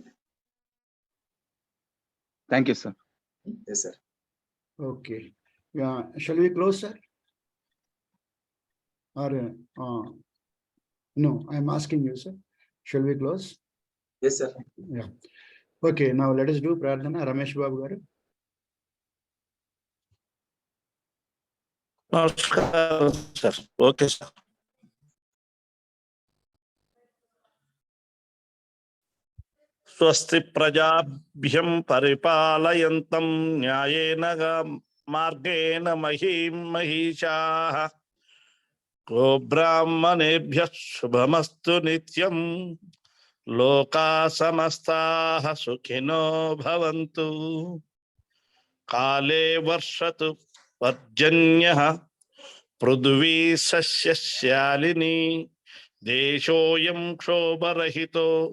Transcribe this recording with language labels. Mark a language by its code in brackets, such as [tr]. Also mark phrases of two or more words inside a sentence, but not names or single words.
[en] Thank you, sir. Yes, sir. Okay. Yeah. Shall we close, sir? Or no, I'm asking you, sir. Shall we close? Yes, sir. Yeah. Okay. Now let us do Pradhana. Ramesh Babu garu. Namaskaram, sir. Okay, sir. [sa] स्वस्ति प्रजाभ्यं परिपालयन्तं न्यायेन मार्गेण महीं महिषाः गोब्राह्मणेभ्यः शुभमस्तु नित्यं लोकाः समस्ताः सुखिनो भवन्तु काले वर्षतु पर्जन्यः पृथ्वी सस्यश्यालिनी देशोऽयं क्षोभरहितो